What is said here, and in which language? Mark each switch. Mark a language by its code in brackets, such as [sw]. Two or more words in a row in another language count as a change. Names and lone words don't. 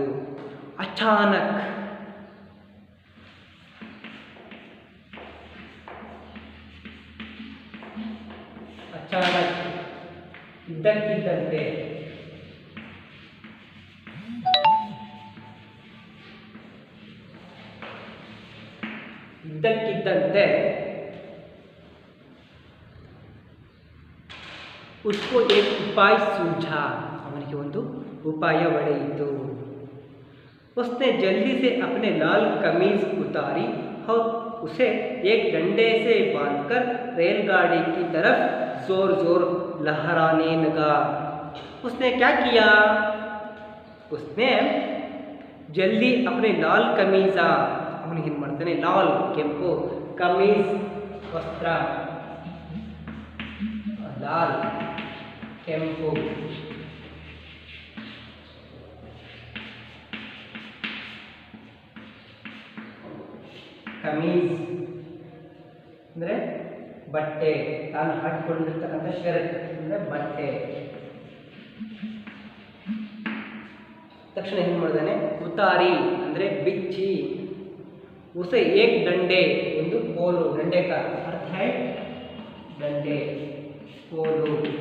[kn] ಅಚಾನಕ್ ಇದ್ದಕ್ಕಿದ್ದಂತೆ [hi] उसको एक उपाय सूझा, [kn] ಅವನಿಗೆ ಒಂದು ಉಪಾಯ ಒಡೆಯಿತು. [hi] उसने जल्दी से अपने लाल कमीज उतारी और उसे एक डंडे से बांधकर रेलगाड़ी की तरफ जोर जोर लहराने लगा. उसने क्या किया, उसने जल्दी अपने लाल कमीजा, [kn] ಅವನಿಗೆ ಏನು ಮಾಡ್ತಾನೆ, ಲಾಲ್ ಕೆಂಪು, ಕಮೀಜ್ ವಸ್ತ್ರ, ಲಾಲ್ ಕೆಂಪು, ಕಮೀಜ್ ಅಂದರೆ ಬಟ್ಟೆ, ತಾನು ಹಾಕಿಕೊಂಡಿರ್ತಕ್ಕಂಥ ಶರ್ಟ್ ಅಂದರೆ ಬಟ್ಟೆ. ತಕ್ಷಣ ಏನು ಮಾಡಿದಾನೆ, ಉತಾರಿ ಅಂದರೆ ಬಿಚ್ಚಿ, [hi] उसे एक डंडे, [kn] ಒಂದು ಕೋಲು, [hi] डंडे का अर्थ है [kn] ದಂಡೆ, ಕೋಲು.